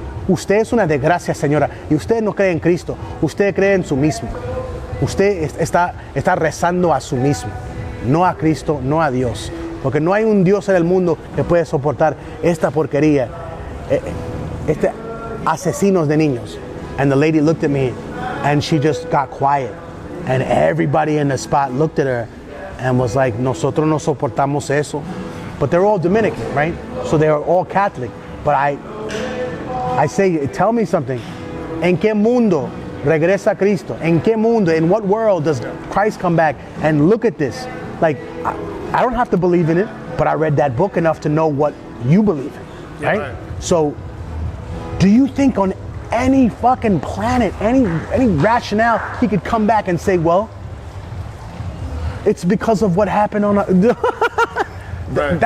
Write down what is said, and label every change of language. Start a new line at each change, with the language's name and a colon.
Spanish: Usted es una desgracia, señora, y usted no cree en Cristo, usted cree en su mismo. Usted está rezando a su mismo, no a Cristo, no a Dios. Porque no hay un Dios en el mundo que puede soportar esta porquería, asesinos de niños.
English: And the lady looked at me and she just got quiet. And everybody in the spot looked at her and was like,
Spanish: nosotros no soportamos eso.
English: But they're all Dominican, right? So they're all Catholic. But I say, tell me something.
Spanish: ¿En qué mundo regresa Cristo? ¿En qué mundo?
English: In what world does Christ come back? And look at this. Like, I don't have to believe in it, but I read that book enough to know what you believe in, right? Right. So, do you think on any fucking planet, any rationale, he could come back and say, well, it's because of what happened on right.